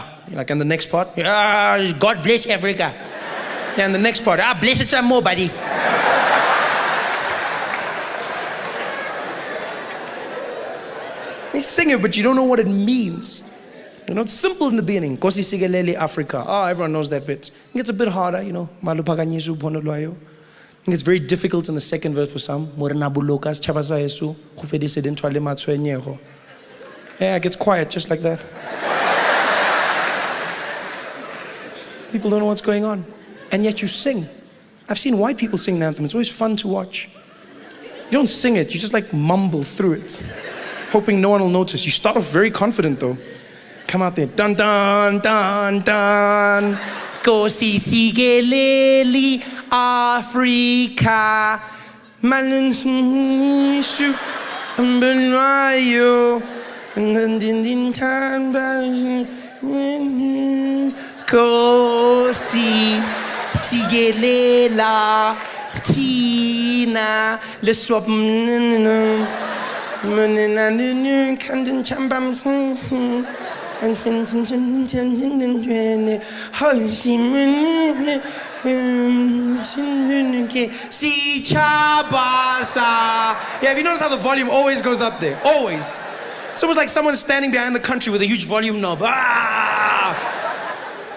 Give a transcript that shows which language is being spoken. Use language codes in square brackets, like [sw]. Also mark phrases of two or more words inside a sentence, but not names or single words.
[en] And the next part, yeah, God bless Africa. And the next part, bless it some more, buddy. They sing it, but you don't know what it means. It's simple in the beginning. [xh] Nkosi sikelele Africa. [en] Everyone knows that bit. It gets a bit harder, [xh] Maluphakanyiso uphondo lwayo. [en] I think it's very difficult in the second verse for some. Yeah, it gets quiet just like that. People don't know what's going on. And yet you sing. I've seen white people sing the anthem. It's always fun to watch. You don't sing it, you just mumble through it, hoping no one will notice. You start off very confident though. Come out there. Dun dun dun dun. [xh] Nkosi sikelele Africa. Manishu Mbelwayo. Nkosi sigelela Tina leswapnana manana kantin chambam and si chabasa. [en] Yeah, have you noticed how the volume always goes up there? Always. It's almost like someone's standing behind the country with a huge volume knob.